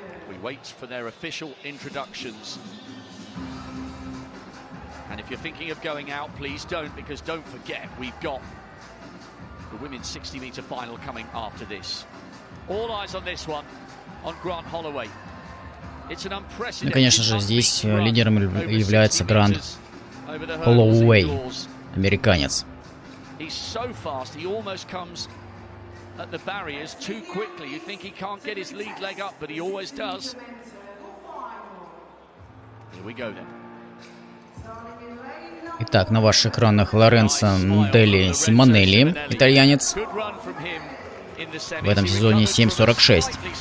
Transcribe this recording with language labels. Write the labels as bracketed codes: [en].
[en] We wait for their official introductions. And if you're thinking of going out, please don't, because don't forget, we've got the women's 60-meter final coming after this. All eyes on this one, on Grant Holloway. It's an unprecedented. [ru] Ну, конечно же, здесь лидером является Грант Холлоуэй, американец. [en] He's so fast, he almost comes at the barriers too quickly. You think he can't get his lead leg up, but he always does. Here we go then. [ru] Итак, на ваших экранах Лоренцо Нделли Симонелли, итальянец. В этом сезоне 7:46.